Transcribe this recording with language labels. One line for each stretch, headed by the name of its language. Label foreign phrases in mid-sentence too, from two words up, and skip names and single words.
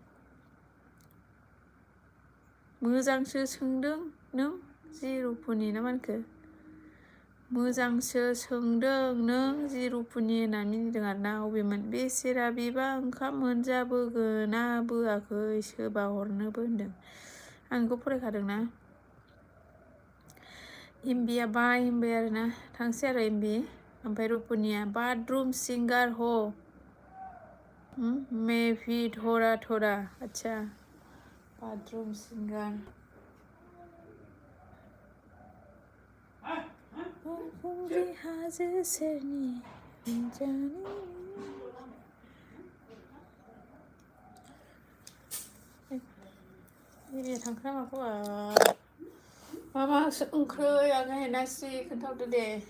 Bodo: मोजांसो सोंदों नों जिरुपुनि ना मानखो मोजांसो सोंदों नों जिरुपुनि होनना मिनिदों आरोना अबेमोन बेसेरा बेबा ओंखाम मोनजाबोगोना बोआखै सोबा हरनोबो होनदों आं बेखौ फरायखादोंना एमबिया बाय होनबाय आरोना थांसै आरो एमबि ओमफ्राय रुपुनिया
English: bathroom singer
Hindi: हो मैं भी थोड़ा थोड़ा अच्छा
English: bathroom singer
Bodo: बावखुंग्रि हाजो सेरनि एरिया थांखोना माखो मा मा ओंख्रै आगै नासि खोन्थाहरदो दे